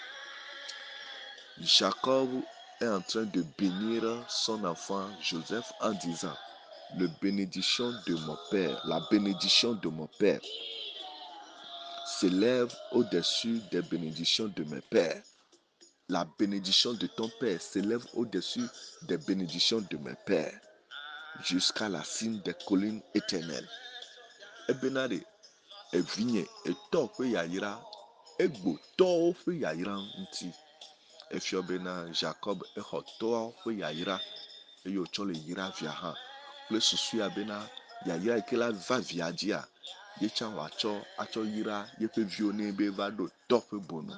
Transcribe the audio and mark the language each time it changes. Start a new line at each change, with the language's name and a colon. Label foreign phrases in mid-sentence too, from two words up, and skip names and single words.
French: Jacob est en train de bénir son enfant Joseph en disant, la bénédiction de mon père s'élève au-dessus des bénédictions de mes pères. La bénédiction de ton père s'élève au-dessus des bénédictions de mes pères, jusqu'à la cime des collines éternelles.
Ewe: Ebenade, evinye, etɔ ƒe yayra, egbo tɔwo ƒe yayra ŋuti. Efio bena Jacob exɔ tɔwo ƒe yayra, eye wòtsɔ le yra via hã. Kple susua bena yayra yi ke la va via dzia, ye tsã wòatsɔ atsɔ yra yeƒe viwo ne be va ɖo tɔ ƒe bonu.